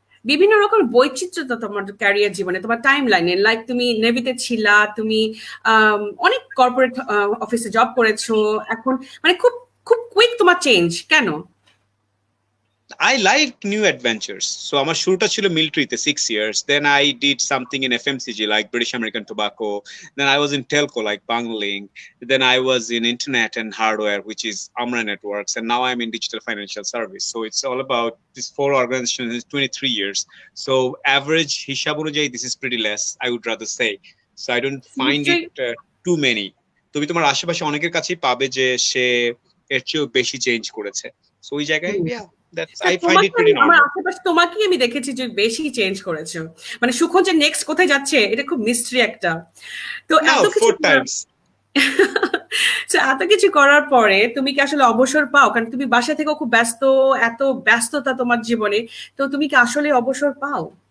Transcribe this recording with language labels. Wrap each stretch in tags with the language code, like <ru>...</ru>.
<bn>বিভিন্ন রকমের বৈচিত্র্যতা তোমার ক্যারিয়ার জীবনে, তোমার টাইম লাইনে। লাইক তুমি নেভিতে ছিলা, তুমি অনেক কর্পোরেট অফিসে জব করেছো, এখন মানে খুব খুব কুইক তোমার চেঞ্জ কেন?</bn> <en>I like new adventures.</en> <bn>So আমার শুরুটা ছিল মিলিটারিতে</bn> <en>6 years. Then I did something in FMCG like British American Tobacco. Then I was in telco like Bangling. Then I was in internet and hardware, which is Amra Networks. And now I'm in digital financial service. So it's all about these 4 organizations in 23 years. So average</en> <bn>হিসাব অনুযায়ী</bn> <en>this is pretty less, I would rather say. So I don't find it too many.</en> <bn>তুমি তোমার আশেপাশে অনেকের কাছেই পাবে যে সে এর চেয়েও বেশি চেঞ্জ করেছে। সো ওই জায়গায়</bn> <en>I find it pretty normal.</en> <bn>আমার আশেপাশে তোমাকেই আমি দেখেছি যে বেশি চেঞ্জ করেছো। মানে সুখন যে নেক্সট কোথায় যাচ্ছে, এটা খুব মিস্ট্রি একটা। তো এত কিছু So, এত কিছু করার পরে তুমি কি আসলে অবসর পাও? কারণ তুমি বাসা থেকেও খুব ব্যস্ত, এত ব্যস্ততা তোমার জীবনে, তো তুমি কি আসলে অবসর পাও?</bn>